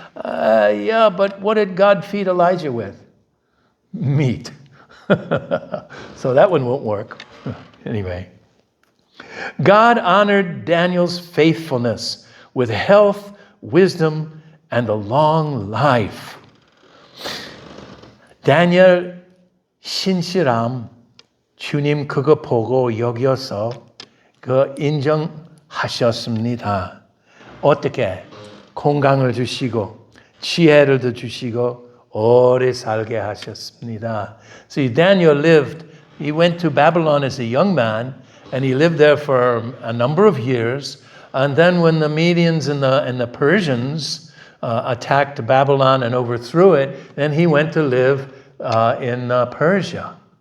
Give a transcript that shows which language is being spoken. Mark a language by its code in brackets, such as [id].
[en] Yeah, but what did God feed Elijah with? Meat. So that one won't work. Anyway. God honored Daniel's faithfulness with health, wisdom, and a long life. [ko] 다니엘 신실함 주님 그거 보고 여겨서 그 인정하셨습니다. 어떻게? 건강을 주시고 지혜를 주시고 오래 살게 하셨습니다. [en] See, Daniel he went to Babylon as a young man, and he lived there for a number of years. And then when the Medians and the Persians attacked Babylon and overthrew it, then he went to live in Persia.